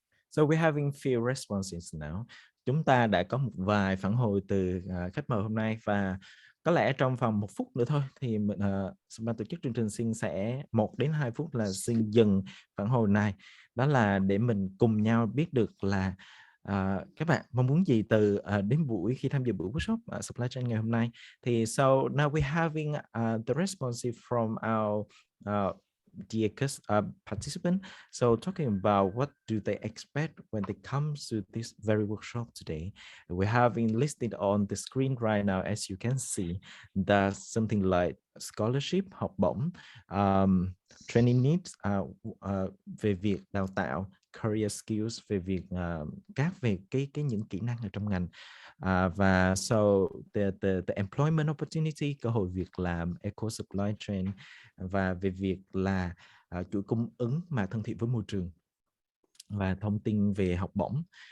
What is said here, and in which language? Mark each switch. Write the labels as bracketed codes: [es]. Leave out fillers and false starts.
[en] So we're having few responses now. [vi] Chúng ta đã có một vài phản hồi từ khách mời hôm nay, và có lẽ trong vòng 1 phút nữa thôi thì ban tổ chức chương trình xin sẽ 1 đến 2 phút là xin dừng phản hồi này. đó là để mình cùng nhau biết được là các bạn mong muốn gì từ đến buổi khi tham dự buổi workshop supply chain ngày hôm nay. [en] Thì so now we're having the response from our dear participant. So talking about what do they expect when they come to this very workshop today. We have listed on the screen right now, as you can see, that's something like scholarship, [vi] học bổng, training needs về việc đào tạo, career skills về việc các về những kỹ năng ở trong ngành, và so the employment opportunity, cơ hội việc làm, eco supply chain, và về việc là chuỗi cung ứng mà thân thiện với môi trường, và thông tin về học bổng.